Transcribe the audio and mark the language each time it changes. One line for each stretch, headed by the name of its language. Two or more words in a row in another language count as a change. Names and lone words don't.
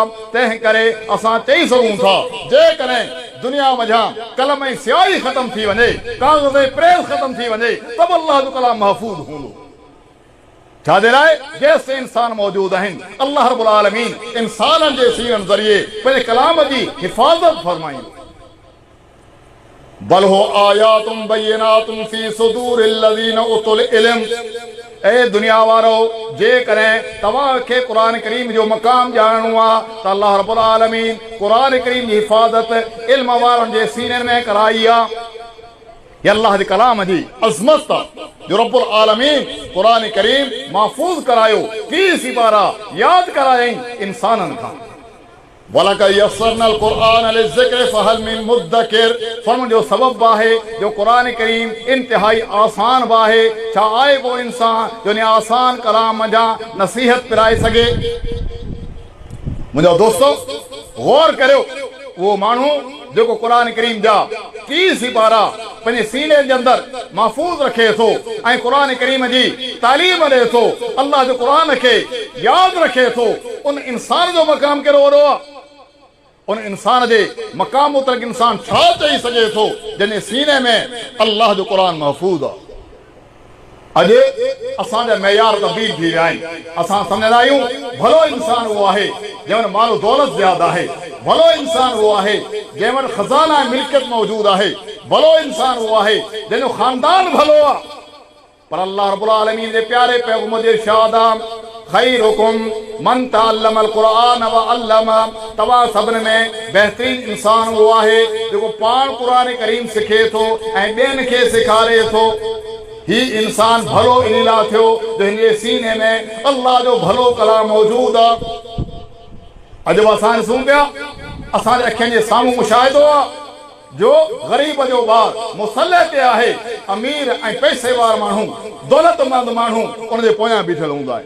Sindhi: तंहिं करे असां चई सघूं था जेकॾहिं दुनिया मझां कलम ऐं स्याही ख़तम थी वञे काग़ज़ ऐं प्रेस ख़तम थी वञे तब अल्लाह जो कलाम महफूज़ हूंदो। छाजे लाइ जेसि इंसान मौजूद आहिनि अल्लाह रब्बुल आलमीन इंसाननि जे सीननि ज़रिए पंहिंजे कलाम जी हिफ़ाज़त फरमाईंदो।
Arabic: بل هو آيات بينات في صدور الذين أوتوا العلم.
Sindhi: ए दुनिया वारो जेकॾहिं तव्हां खे कुरान करीम जो मक़ाम ॼाणणो आहे त अल्लाह रब्बुल आलमीन कुरान करीम जी हिफ़ाज़त इल्म वारनि जे सीननि में कराई आहे। ये अल्लाह जे कलाम जी अज़मत जो रब्बुल आलमीन कुरान करीम महफूज़ करायो की सिपारा याद करायई इंसाननि खां।
Arabic: ولقد يسرنا القرآن للذكر فهل من مدكر.
Sindhi: फरमान जो सबब आहे जो कुरान करीम इंतहाई आसान आहे छा आहे वो इंसान जो ने आसान कलाम जा नसीहत पिराए सके। मुझे दोस्तों गौर करियो वो मानू जो कुरान करीम जा 30 सिपारा पंहिंजे सीने के अंदर महफूज़ रखे थो ऐं कुरान करीम जी तालीम ॾे थो अल्लाह जो कुरान के याद रखे थो उन इंसान जो मक़ाम कहिड़ो वॾो आहे। उन इंसान जे मक़ाम मुतलक इंसान छा चई सघे थो जंहिंजे सीने में अल्लाह जो कुरान महफूज़ आहे। अॼु असांजा मयार तब्दील थी विया आहिनि। असां सम्झंदा आहियूं भलो इंसान उहो आहे जंहिं वटि मालो दौलत ज़्यादा आहे। भलो इंसान उहो आहे जंहिं वटि ख़ज़ाना ऐं मिल्कियत मौजूद आहे। भलो इंसान उहो आहे जंहिंजो ख़ानदान भलो आहे। पर अल्लाह रब्बुल आलमीन जे प्यारे पैग़म्बर जे इरशाद आहे
Arabic: خيركم من تعلم القرآن وعلم.
Sindhi: तव्हां सभिनी में बहितरीन इंसान उहो आहे जेको पाण क़ुरान करीम सिखे थो ऐं ॿियनि खे सेखारे थो। ही इंसान भलो इन लाइ थियो जो हिन जे सीने में अल्लाह जो भलो कलाम मौजूद आहे। अॼु असां ॾिसूं पिया असांजे अखियुनि जे साम्हूं मुशाहिदो आहे जो ग़रीब जो ॿार मुसल्ले ते आहे अमीर ऐं पैसेवार माण्हू दौलतमंद माण्हू उन जे पोयां बीठल हूंदा आहिनि।